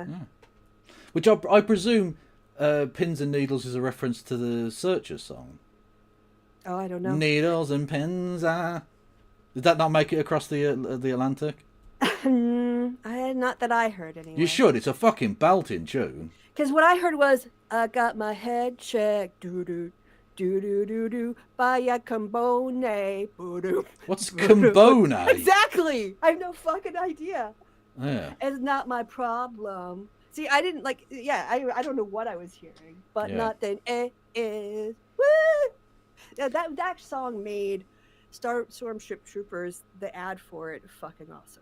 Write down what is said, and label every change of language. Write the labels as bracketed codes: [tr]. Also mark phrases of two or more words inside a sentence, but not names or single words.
[en] Which I presume pins and needles is a reference to the Searchers song. Oh, I don't know. Needles and pins. Did that not make it across the Atlantic? Not that I heard anyway. You should. It's a fucking belting tune. Because what I heard was, I got my head checked, doo-doo, doo-doo-doo-doo, by a combone, boo-doo. What's combone? Exactly! I have no fucking idea. Yeah. It's not my problem. See, I didn't I don't know what I was hearing, but not then is, woo! Yeah, that song made Storm Troopers, the ad for it, fucking awesome.